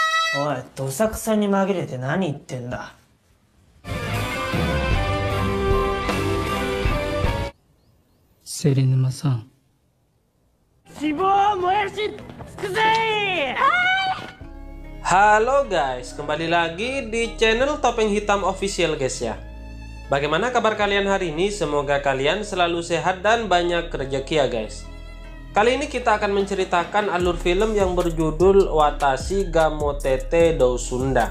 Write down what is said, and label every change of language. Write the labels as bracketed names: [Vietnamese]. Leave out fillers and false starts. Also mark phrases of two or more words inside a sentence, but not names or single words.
[Japanese] おい、どさくさに紛れて何言ってんだ。セリヌマさん。希望を燃やし尽くせ。 [Indonesian] Halo guys, kembali lagi di channel Topeng Hitam Official guys ya. Bagaimana kabar kalian hari ini? Semoga kalian selalu sehat dan banyak rezeki ya guys. Kali ini kita akan menceritakan alur film yang berjudul Watashi ga Motete Dousunda.